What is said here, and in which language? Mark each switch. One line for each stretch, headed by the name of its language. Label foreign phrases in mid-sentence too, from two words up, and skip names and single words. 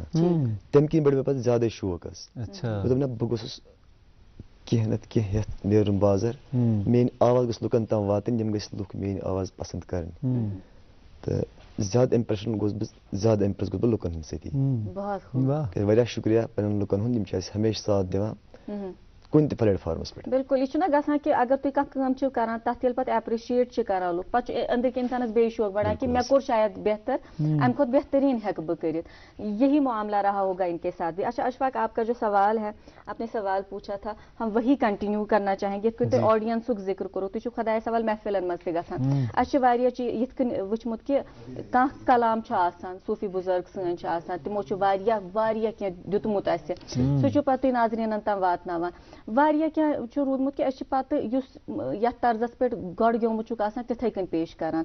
Kashmiri: تَمہِ کِنۍ بٔڑۍ مےٚ پتہٕ زیادَے شوق حظ. مےٚ دوٚپ نہ بہٕ گوٚژھُس کینٛہہ نتہٕ کینٛہہ ہٮ۪تھ نیرُن بازر، میٲنۍ آواز گٔژھ لُکن تام واتٕنۍ، یِم گٔژھۍ لُکھ میٲنۍ آواز پسنٛد کرٕنۍ، تہٕ زیادٕ اِمپریشن گوٚژھ بہٕ، زیادٕ اِمپریس گوٚژھ بہٕ لُکن ہٕنٛدۍ سۭتی. واریاہ شُکریہ پنٕنٮ۪ن لُکن ہُنٛد، یِم چھِ اَسہِ ہمیشہِ ساتھ دِوان کُنہِ تہِ پلیٹ فارمس پٮ۪ٹھ. بالکل، یہ چھُنہ گژھان کہ اگر تُہۍ کانٛہہ کٲم چھِو کران، تتھ ییٚلہِ پتہٕ ایپرِشیٹ چھِ کران لُکھ، پتہٕ چھُ أنٛدرۍ کِنۍ انسانس بیٚیہِ شوق بڑان کہ مےٚ کوٚر شاید بہتر، امہِ کھۄتہٕ بہتریٖن ہٮ۪کہٕ بہٕ کٔرِتھ.
Urdu: یہی معاملہ رہا ہوگا ان کے ساتھ بھی. اچھا اشفاق، آپ کا جو سوال ہے، آپ نے سوال پوچھا تھا، ہم وہی کنٹینیو کرنا چاہیں گے.
Kashmiri: تُہۍ آڈینسُک ذکر کوٚروٕ، تُہۍ چھِو خۄدایس حوال محفلن منٛز تہِ گژھان. اَسہِ چھِ واریاہ چیٖز یِتھ کٔنۍ وٕچھمُت کہِ کانٛہہ کلام چھُ آسان، صوٗفی بُزرگ سٲنۍ چھِ آسان، تِمو چھُ واریاہ واریاہ کینٛہہ دیُتمُت اَسہِ، سُہ چھُ پتہٕ تُہۍ ناظریٖنن تام واتناوان. واریاہ کینٛہہ چھُ روٗدمُت کہِ أسۍ چھِ پتہٕ یُس یتھ طرزس پٮ۪ٹھ گۄڈٕ گیومُت چھُکھ آسان تِتھٕے کٔنۍ پیش کران.